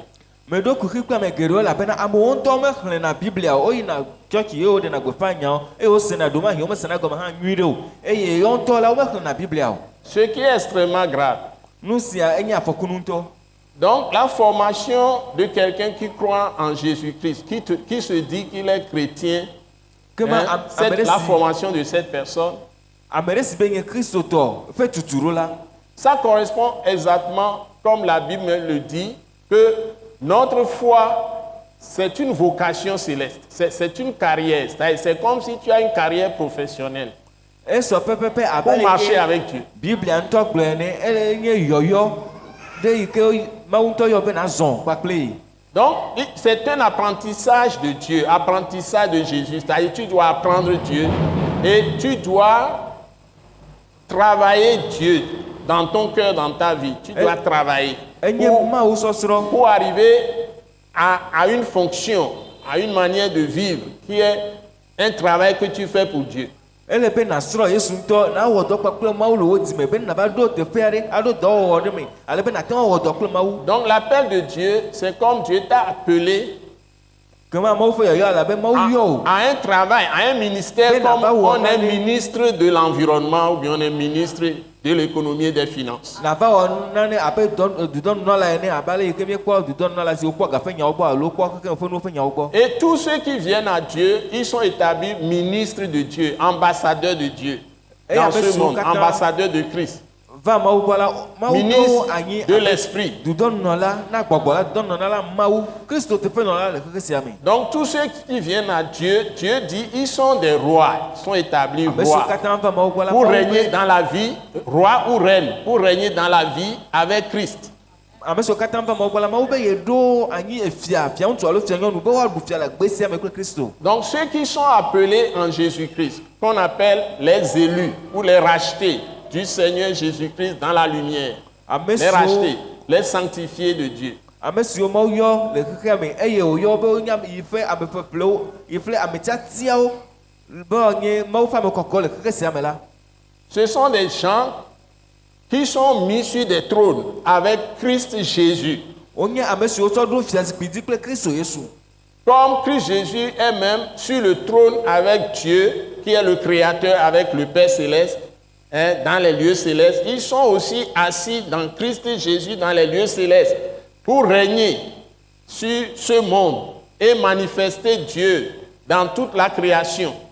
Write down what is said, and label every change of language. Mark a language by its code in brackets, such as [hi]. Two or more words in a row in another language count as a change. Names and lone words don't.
[ee] Me ɖo kuxi kple ame geɖewo elabena amewo ŋutɔ mexlẽna Biblia o, woyina tsɔtsi ye woɖena gbeƒã nyawo eye wosena ɖomahi womesena gɔme hã nyui ɖe o eye yewo ŋutɔ la womexlẽna Biblia o. [fr] Ce qui est extrêmement grave. [ee] Nu sia enye afɔkunu ŋutɔ. [fr] Donc la formation de quelqu'un qui croit en Jésus-Christ, qui se dit qu'il est chrétien, [ee] Kema [fr] la formation de cette personne, [ee] ame ɖe si be nye kristotɔ ƒe tuturo la. [fr] ça correspond exactement comme la Bible le dit, que notre foi, c'est une vocation céleste, c'est une carrière, c'est comme si tu as une carrière professionnelle [ee] Esɔ pɛpɛpɛ abe [fr] pour marcher [ee] aleke [fr] avec Dieu. [ee] Biblia ŋutɔ gblɔe ne enye yɔyɔ ɖe yi ke Mawu ŋutɔ yɔ be nazɔ kpakple yi. [fr] Donc, c'est un apprentissage de Dieu, apprentissage de Jésus. C'est-à-dire, tu dois apprendre Dieu et tu dois travailler Dieu dans ton cœur, dans ta vie. Tu dois travailler [ee] Enye Mawu sɔsrɔ̃. [fr] pour arriver à une fonction, à une manière de vivre qui est un travail que tu fais pour Dieu. [ee] Ele be nasrɔ̃ Yesu ŋutɔ nawɔ dɔ kpakple Mawu le wo dime be nava ɖo teƒe aɖe aɖo dɔwɔwɔ ɖe me ale be nate ŋu awɔ dɔ kple Mawu. [fr] Donc, l'appel de Dieu, c'est comme Dieu t'a appelé [ee] Kema Mawu ƒe yɔyɔ alabe Mawu yɔ o. [fr] à un travail, à un ministère, Mais comme là-bas, on est on a- ministre de l'environnement ou bien on est ministre de l'économie et des finances. [ee] Nava wɔ nane abe dudɔnunɔla ene abe ale yi ke miekpɔ dudɔnunɔla si wokpɔ gaƒe nyawo gbɔ alo wokpɔ kekeŋ ƒe nuwo ƒe nyawo gbɔ. [fr] Et tous ceux qui viennent à Dieu, ils sont établis ministres de Dieu, ambassadeurs de Dieu Et dans avec ce son monde, [ee] kata- [fr] ambassadeurs de Christ, [ee] Va Mawu gbɔ la Mawu ɖo [fr] ministres [ee] anyi [fr] de [ee] abe [fr] l'esprit. [ee] dudɔnunɔla na gbɔgbɔ la dudɔnunɔla la Mawu Kristo teƒenɔla le keke sia me. [fr] Donc tous ceux qui viennent à Dieu, Dieu dit, ils sont des rois, ils sont établis [ee] Ame siwo [fr] rois. [ee] katã va Mawu gbɔ la [fr] Pour [ee] Mawu [fr] régner [ee] be- [fr] dans la vie, roi ou reine, pour régner dans la vie avec Christ. [ee] ame siwo katã va Mawu gbɔ la Mawu be yeɖo anyi efia fiaŋutsu alo fianyɔnu be woaɖu fia le gbe sia me kple Kristo. [fr] Donc ceux qui sont appelés en Jésus-Christ, qu'on appelle les élus ou les rachetés du Seigneur Jésus-Christ dans la lumière, [ee] Ame [fr] les [ee] siwo [fr] rachetés, les sanctifiés de Dieu. [ee] ame siwo Mawu yɔ le xexea me eye wòyɔ be wonye yi ƒe ame ƒeƒlewo yi ƒe ame tiatiawo be wònye Mawu ƒe ame kɔkɔ le xexe sia me la. [fr] Ce sont des gens qui sont mis sur des trônes avec Christ Jésus. [ee] Wonye ame siwo tsɔ ɖo fiazikpui dzi kple Kristo Yesu. [fr] Comme Christ Jésus est même sur le trône avec Dieu, qui est le Créateur, avec le Père Céleste, hein, dans les lieux célestes, ils sont aussi assis dans Christ Jésus dans les lieux célestes pour régner sur ce monde et manifester Dieu dans toute la création.